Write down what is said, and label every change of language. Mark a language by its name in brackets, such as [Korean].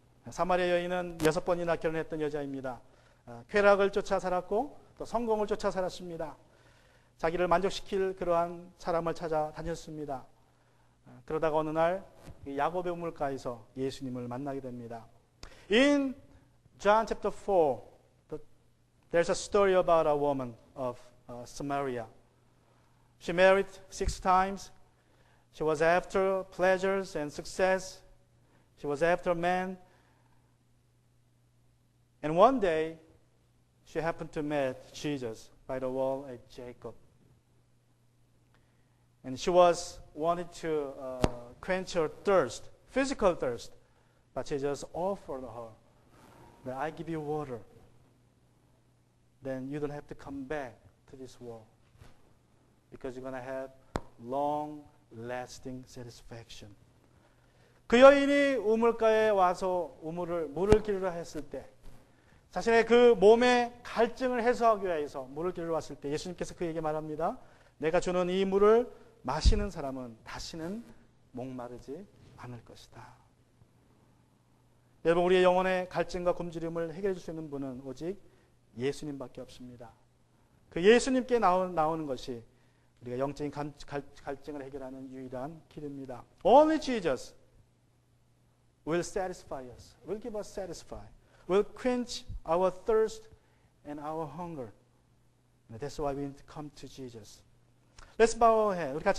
[Korean] 사마리아 여인은 6번이나 결혼했던 여자입니다. 쾌락을 쫓아 살았고 또 성공을 쫓아 살았습니다. 자기를 만족시킬 그러한 사람을 찾아 다녔습니다. 그러다가 어느 날 야곱의 우물가에서 예수님을 만나게 됩니다. [English] In John chapter 4, there's a story about a woman of Samaria. She married 6 times. She was after pleasures and success. She was after men. And one day, she happened to meet Jesus by the well at Jacob. And she wanted to quench her thirst, physical thirst. But Jesus offered her that I give you water. Then you don't have to come back to this well. Because you're going to have long-lasting satisfaction. [Korean] 그 여인이 우물가에 와서 물을 기르려 했을 때, 자신의 그 몸의 갈증을 해소하기 위해서 물을 기르러 왔을 때 예수님께서 그에게 말합니다. 내가 주는 이 물을 마시는 사람은 다시는 목마르지 않을 것이다. 여러분, 우리의 영혼의 갈증과 굶주림을 해결해 줄 수 있는 분은 오직 예수님밖에 없습니다. 그 예수님께 나오는 것이 우리가 영적인 갈증을 해결하는 유일한 길입니다. [English] Only Jesus will satisfy us, will give us satisfy, will quench our thirst and our hunger. That's why we need to come to Jesus. Let's bow our head. [Korean] 우리 같이